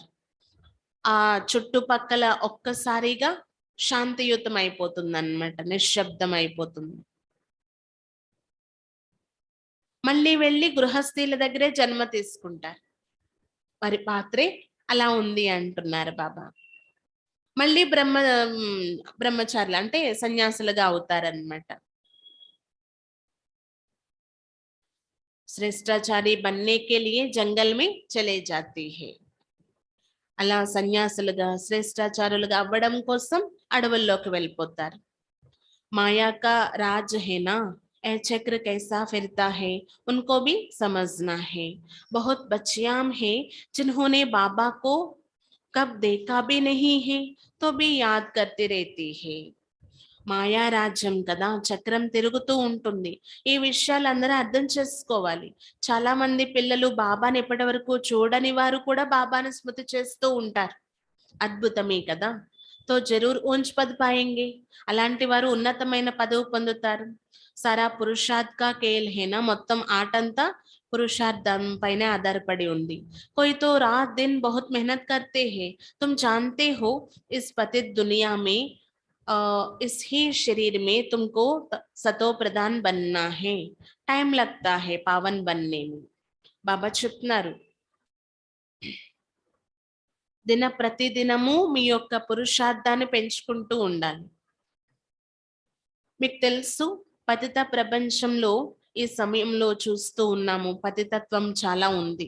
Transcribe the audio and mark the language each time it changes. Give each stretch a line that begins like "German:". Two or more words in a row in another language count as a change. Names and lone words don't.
Telugu: ఆ చుట్టుపక్కల ఒక్కసారిగా శాంతియుతం అయిపోతుందన్నమాట, నిశ్శబ్దం అయిపోతుంది. మళ్ళీ వెళ్ళి గృహస్థీల దగ్గరే జన్మ తీసుకుంటారు. వారి పాత్రే అలా ఉంది అంటున్నారు బాబా. మళ్ళీ బ్రహ్మచారులు అంటే సన్యాసులుగా అవుతారన్నమాట.
Hindi: श्रेष्ठाचारी बनने के लिए जंगल में चले जाती है.
Telugu: అలా సన్యాసులుగా శ్రేష్టాచారులుగా అవ్వడం కోసం అడవుల్లోకి వెళ్ళిపోతారు.
Hindi: माया का राज है ना, ए चक्र कैसा फिरता है उनको भी समझना है. बहुत बच्चियां हैं जिन्होंने बाबा को कब देखा भी नहीं है तो भी याद करती रहती है.
Telugu: మాయా రాజ్యం కదా, చక్రం తిరుగుతూ ఉంటుంది. ఈ విషయాలు అందరూ అర్థం చేసుకోవాలి. చాలా మంది పిల్లలు బాబాని ఇప్పటి వరకు చూడని వారు కూడా బాబాని స్మృతి చేస్తూ ఉంటారు. అద్భుతమే కదా.
Hindi: तो जरूर ऊंच पद पायेंगे,
Telugu: అలాంటి వారు ఉన్నతమైన పదవి పొందుతారు.
Hindi: सारा पुरुषार्थ का खेल है ना,
Telugu: మొత్తం ఆటంతా పురుషార్థం పైన ఆధారపడి ఉంది.
Hindi: कोई तो रात दिन बहुत मेहनत करते हैं, तुम जानते हो इस पतित दुनिया में इस ही शरीर में तुमको सतो प्रधान बनना है, टाइम लगता है पावन बनने में.
Telugu: బాబా చెప్తున్నారు, ప్రతిదినము మీ యొక్క పురుషార్థాన్ని పెంచుకుంటూ ఉండాలి. మీకు తెలుసు, పతిత ప్రపంచంలో ఈ సమయంలో చూస్తూ ఉన్నాము, పతితత్వం చాలా ఉంది.